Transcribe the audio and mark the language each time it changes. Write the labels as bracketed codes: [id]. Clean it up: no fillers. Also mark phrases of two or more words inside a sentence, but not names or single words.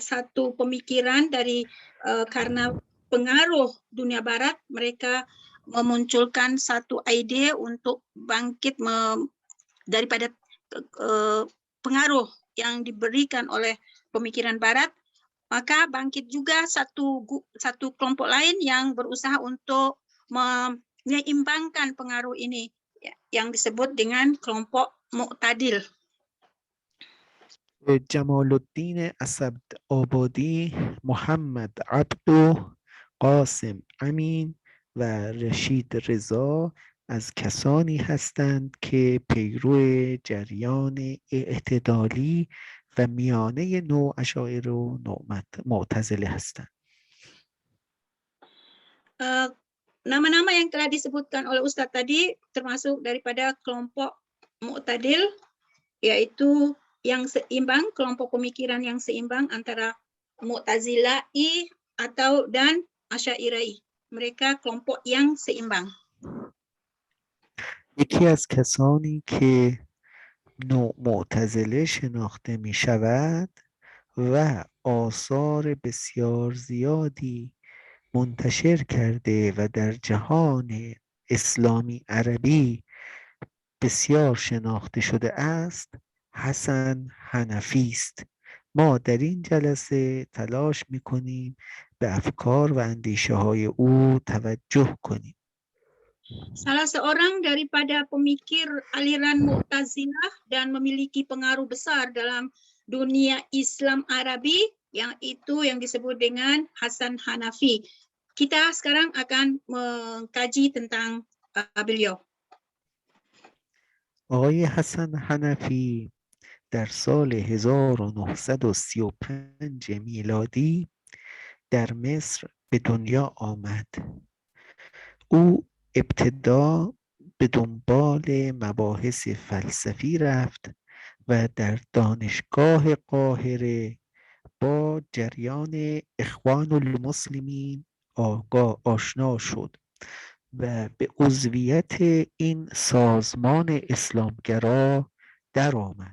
[id] satu pemikiran dari karena pengaruh dunia Barat, mereka memunculkan satu ide untuk bangkit daripada pengaruh yang diberikan oleh pemikiran Barat, maka bangkit juga satu kelompok lain yang berusaha untuk menyeimbangkan pengaruh ini, yang disebut dengan kelompok Mu'tadil. [fa] جمال الدین اسدآبادی، محمد عبدو، قاسم امین و رشید رضا از کسانی هستند که پیرو جریان اعتدالی و میانه نواشاعره و معتزله هستند. [id] Nama-nama yang telah disebutkan oleh Ustadz tadi termasuk daripada kelompok Mu'tadil, yaitu yang seimbang, kelompok pemikiran yang seimbang antara Mu'tazila'i dan Asy'ariyah. Mereka kelompok yang seimbang. [fa] یکی از کسانی که معتزله شناخته می شود و آثار بسیار زیادی منتشر کرده و در جهان اسلامی عربی بسیار شناخته شده است، حسن حنفی است. ما در این جلسه تلاش می‌کنیم به افکار و اندیشه های او توجه کنیم. [id] Salah seorang daripada pemikir aliran Mu'tazilah dan memiliki pengaruh besar dalam dunia Islam Arabi, yang disebut dengan Hasan Hanafi. Kita sekarang akan mengkaji tentang beliau. [fa] آقای حسن حنفی در سال 1935 میلادی در مصر به دنیا آمد. او ابتدا به دنبال مباحث فلسفی رفت و در دانشگاه قاهره با جریان اخوان المسلمین آشنا شد و به عضویت این سازمان اسلامگرا درآمد.